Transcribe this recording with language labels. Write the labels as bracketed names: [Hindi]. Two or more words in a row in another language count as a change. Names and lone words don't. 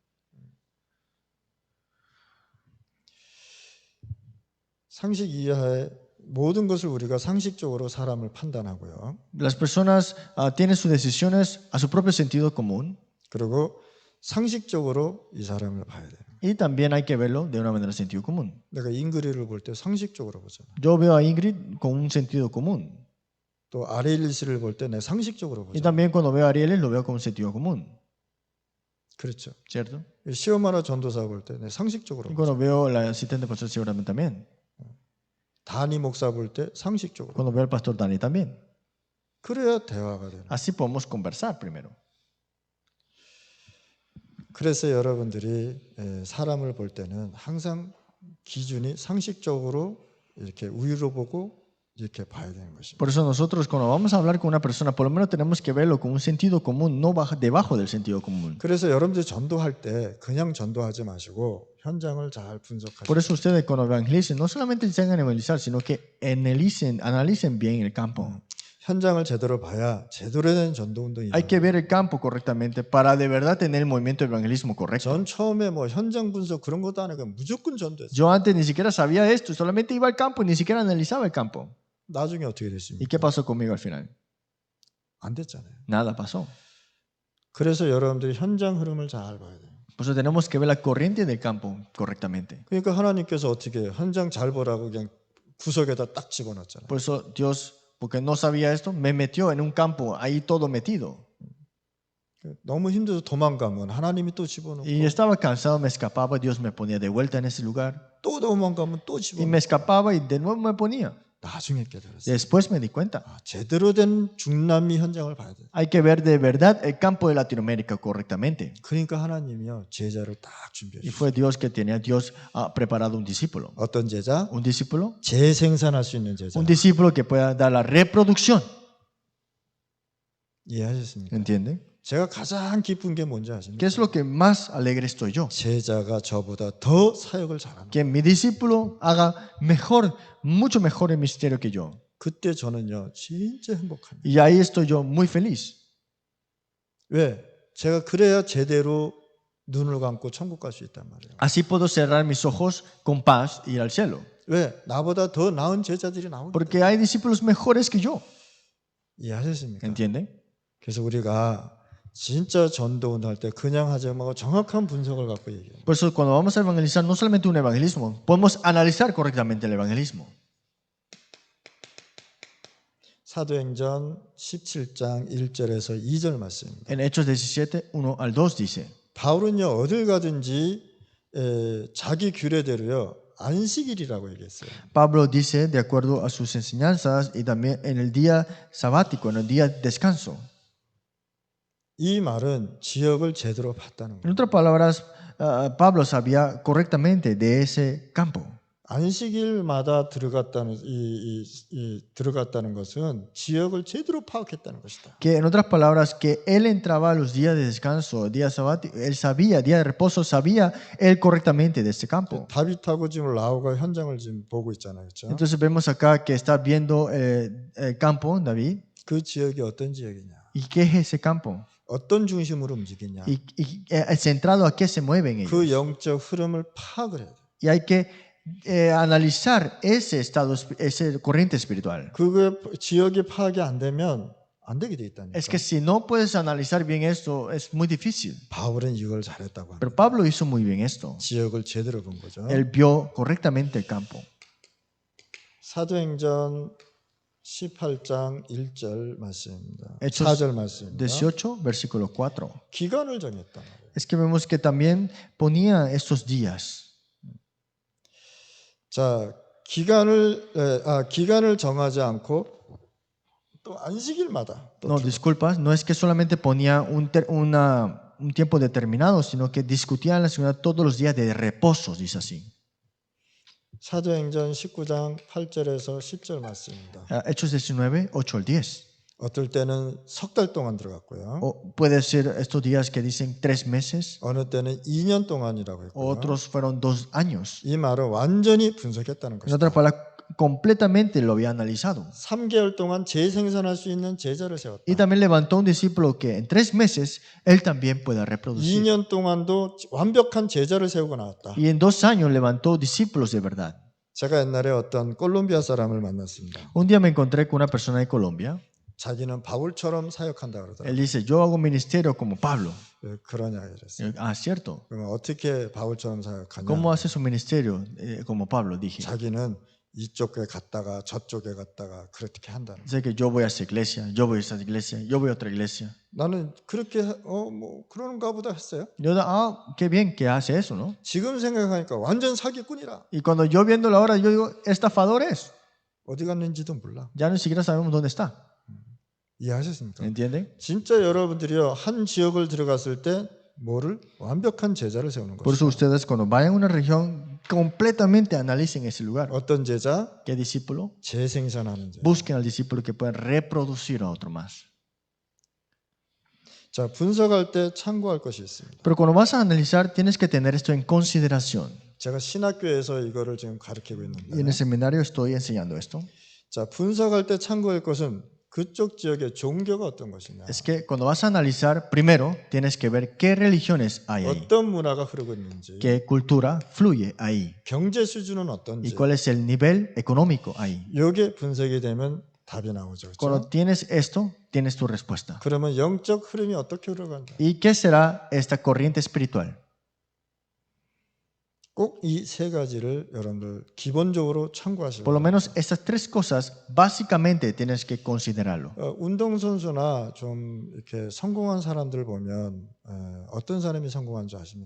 [Korean] 상식 이하의 모든 것을 우리가 상식적으로 사람을 판단하고요. [Spanish] Las personas tienen sus decisiones a su propio sentido común [Korean] 그리고 상식적으로 이 사람을 봐야 돼요. [Spanish] y también hay que verlo de una manera de sentido común. [Korean] 내가 잉그리를 볼 때 상식적으로 보잖아. [Spanish] Yo veo a Ingrid con un sentido común [Korean] 또 아레일리 씨를 볼 때 내가 상식적으로 [Spanish] y [Korean] 보잖아. [Spanish] también cuando veo a Ariel lo veo con un sentido común. [Korean] 그렇죠. [Spanish] ¿cierto? [Korean] 시오마라 전도사 볼 때 상식적으로 [Spanish] Y cuando veo al asistente pastor seguramente también. [Korean] 다니 목사 볼 때 상식적으로. [Spanish] Cuando veo al pastor Dani también. [Korean] 그래야 대화가 되는. [Spanish] Así podemos conversar primero. [Korean] 그래서 여러분들이 사람을 볼 때는 항상 기준이 상식적으로 이렇게 위로 보고 이렇게 봐야 되는 것입니다. [Spanish] Por eso nosotros cuando vamos a hablar con una persona, por lo menos tenemos que verlo con un sentido común, no debajo del sentido común. [Korean] 그래서 여러분들이 전도할 때 그냥 전도하지 마시고 현장을 잘 분석하시고. [Spanish] Por eso ustedes cuando evangelicen, no solamente se hagan evangelizar, sino que analicen bien el campo. [Korean] 현장을 제대로 봐야 제대로 된 전도 운동이. [Spanish] Hay que ver el campo correctamente para de verdad tener el movimiento de evangelismo correcto. [Korean] 전 처음에 뭐 현장 분석 그런 것도 안 하고 무조건 전도했어요. [Spanish] Yo antes ni siquiera sabía esto, solamente iba al campo y ni siquiera analizaba el campo. [Korean] 나중에 어떻게 [Spanish] ¿Y [Korean] 됐습니까? [Spanish] qué pasó conmigo al final? [Korean] 안 됐잖아요. [Spanish] Nada pasó. [Korean] 그래서 여러분들이 현장 흐름을 잘 봐야 돼요. [Spanish] Por eso tenemos que ver la corriente del campo correctamente. [Korean] 그러니까 하나님께서 어떻게 현장 잘 보라고 그냥 구석에다 딱 집어넣었잖아요. [Spanish] Por eso Dios, porque no sabía esto, me metió en un campo ahí todo metido. [Korean] 너무 힘들어서 도망가면 하나님이 또 집어넣고 [Spanish] Y estaba cansado, me escapaba, Dios me ponía de vuelta en ese lugar. [Korean] 또 도망가면 또 [Spanish] Y [Korean] 집어넣고 [Spanish] me escapaba y de nuevo me ponía. [Korean] 나중에 깨달았어요. [Spanish] Después me di cuenta. [Korean] 제대로 된 중남미 현장을 봐야 돼요. [Spanish] Hay que ver de verdad el campo de Latinoamérica correctamente. [Korean] 그러니까 하나님이요 제자를 딱 준비해 [Spanish] Y [Korean] 주셨어요. [Spanish] fue Dios que tenía, Dios ha preparado un discípulo. [Korean] 어떤 제자? [Spanish] Un discípulo. [Korean] 재생산할 수 있는 제자. [Spanish] Un discípulo que pueda dar la reproducción. [Korean] 이해하셨습니까? [Spanish] ¿Entienden? [Korean] 제가 가장 기쁜 게 뭔지 [Spanish] ¿Qué [Korean] 아십니까? [Spanish] es lo que más alegre estoy yo? [Korean] 제자가 저보다 더 사역을 잘하는. [Spanish] Que mi discípulo haga mejor, mucho mejor el ministerio que yo. [Korean] 그때 저는요 진짜 행복합니다. [Spanish] Y ahí estoy yo muy feliz. [Korean] 왜? 제가 그래야 제대로 눈을 감고 천국 갈 수 있단 말이에요. [Spanish] Así puedo cerrar mis ojos con paz y ir al cielo. [Korean] 왜? 나보다 더 나은 제자들이 나오니까. [Spanish] Porque hay discípulos mejores que yo. [Korean] 이해하셨습니까? [Spanish] ¿Entienden? [Korean] 그래서 우리가 진짜 전도운동 할 때 그냥 하지 말고 정확한 분석을 갖고 얘기해요. [Spanish] Por eso cuando vamos a evangelizar, no solamente un evangelismo, podemos analizar correctamente el evangelismo. [Korean] 사도행전 17장 1절에서 2절 말씀입니다. [Spanish] En Hechos 17, 1 al 2 dice, [Korean] 바울은요 어딜 가든지 자기 규례대로요 안식일이라고 얘기했어요. [Spanish] Pablo dice, de acuerdo a sus enseñanzas y también en el día sabático, en el día de descanso. [Korean] 이 말은 지역을 제대로 봤다는 [Spanish] En [Korean] 거예요. [Spanish] otras palabras, Pablo sabía correctamente de ese campo. [Korean] 안식일마다 들어갔다는 들어갔다는 것은 지역을 제대로 파악했다는 것이다. [Spanish] Que en otras palabras, que él entraba a los días de descanso, días sabáticos, él sabía, día de reposo, sabía él correctamente de ese campo. [Korean] 다윗하고 지금 라오가 현장을 지금 보고 있잖아요, 그렇죠? [Spanish] Entonces vemos acá que está viendo el campo, David. [Korean] 그 지역이 어떤 지역이냐? [Spanish] ¿Y qué es ese campo? [Korean] 어떤 중심으로 움직이냐? [Spanish] ¿Y centrado a qué se mueven ellos? [Korean] 그 영적 흐름을 파악을 해야 돼. [Spanish] Y hay que analizar ese estado, esa corriente espiritual. [Korean] 그 지역이 파악이 안 되면 안 되게 돼 있다니까. [Spanish] Es que si no puedes analizar bien esto, es muy difícil. [Korean] 바울은 이걸 잘했다고 합니다. [Spanish] Pero Pablo hizo muy bien esto. [Korean] 지역을 제대로 본 거죠. [Spanish] Él vio correctamente el campo. [Korean] 사도행전 18장 1절 말씀입니다. [Spanish] Hechos [Korean] 4절 말씀입니다. [Spanish] 18, versículo 4. [Korean] 기간을 정했단 말이에요. [Spanish] Es que vemos que también ponía estos días. [Korean] 자, 기간을 정하지 않고 또 안식일마다 또 [Spanish] No, disculpas, no es que solamente ponía un tiempo determinado, sino que discutía en la ciudad todos los días de reposo, dice así. [Korean] 사도행전 19장 8절에서 10절 말씀입니다. [Spanish] Hechos 19, 8 al 10. [Korean] 어떨 때는 석 달 동안 들어갔고요. [Spanish] O puede ser estos días que dicen 3 meses, [Korean] 어느 때는 2년 동안이라고 했고요. [Spanish] otros fueron 2 años. [Korean] 이 말은 완전히 분석했다는 [Spanish] En [Korean] 것입니다. [Spanish] otras palabras, completamente lo había analizado. [Korean] 3개월 동안 재생산할 수 있는 제자를 세웠다. [Spanish] Y también levantó un discípulo que en 3 meses él también pueda reproducir. [Korean] 2년 동안도 완벽한 제자를 세우고 나왔다. [Spanish] Y en 2 años levantó discípulos de verdad. [Korean] 제가 옛날에 어떤 콜롬비아 사람을 만났습니다. [Spanish] Un día me encontré con una persona de Colombia. [Korean] 자기는 바울처럼 사역한다 [Spanish] Él [Korean] 그러더라고요. [Spanish] dice, yo hago ministerio como Pablo. [Korean] 왜 그러냐 이랬어요. [Spanish] Ah, cierto. [Korean] 그러면 어떻게 바울처럼 사역하냐? [Spanish] ¿Cómo hace su ministerio como Pablo? Dije. [Korean] 자기는 이쪽 교회 갔다가 저쪽에 갔다가 그렇게 한다는 거예요. [Spanish] Sé que yo voy a esa iglesia, yo voy a esa iglesia, yo voy a otra iglesia. [Korean] 나는 그렇게 뭐 그런가 보다 했어요. [Spanish] Yo, qué bien que hace eso, ¿no? [Korean] 지금 생각하니까 완전 사기꾼이라. [Spanish] Y cuando yo viéndolo ahora, yo digo, estafador es. [Korean] 어디 갔는지도 몰라. [Spanish] Ya ni siquiera sabemos dónde está. [Korean] 이해하셨습니까? [Spanish] ¿Entienden? [Korean] 진짜 여러분들이요 한 지역을 들어갔을 때 뭐를 완벽한 제자를 세우는 [Spanish] Por [Korean] 거죠. [Spanish] eso ustedes cuando vayan a una región, completamente analicen ese lugar. [Korean] 어떤 제자? [Spanish] ¿Qué discípulo? [Korean] 재생산하는 제자. [Spanish] Busquen al discípulo que pueda reproducir a otro más. [Korean] 자, 분석할 때 참고할 것이 있습니다. [Spanish] Pero cuando vas a analizar, tienes que tener esto en consideración. [Korean] 제가 신학교에서 이거를 지금 가르치고 [Spanish] Y en [Korean] 있는데, [Spanish] el seminario estoy enseñando esto. [Korean] 자, 분석할 때 참고할 것은 그쪽 지역의 종교가 어떤 것이냐, [Spanish] Es que cuando vas a analizar, primero tienes que ver qué religiones hay ahí, [Korean] 어떤 문화가 흐르고 있는지, [Spanish] qué cultura fluye ahí [Korean] 경제 수준은 [Spanish] y [Korean] 어떤지, [Spanish] cuál es el nivel económico ahí. [Korean] 이게 분석이 되면 답이 나오죠. [Spanish] Cuando [Korean] 그렇죠? [Spanish] tienes esto, tienes tu respuesta. [Korean] 그러면 영적 흐름이 어떻게 흘러간다? [Spanish] ¿Y qué será esta corriente espiritual? [Korean] 꼭 이 세 가지를 여러분들 기본적으로 참고하시고, [Spanish] Por lo menos estas tres cosas, básicamente tienes que considerarlo. [Korean] 운동선수나 좀 이렇게 성공한 사람들 보면 어떤 사람이 성공한 줄 아십니까?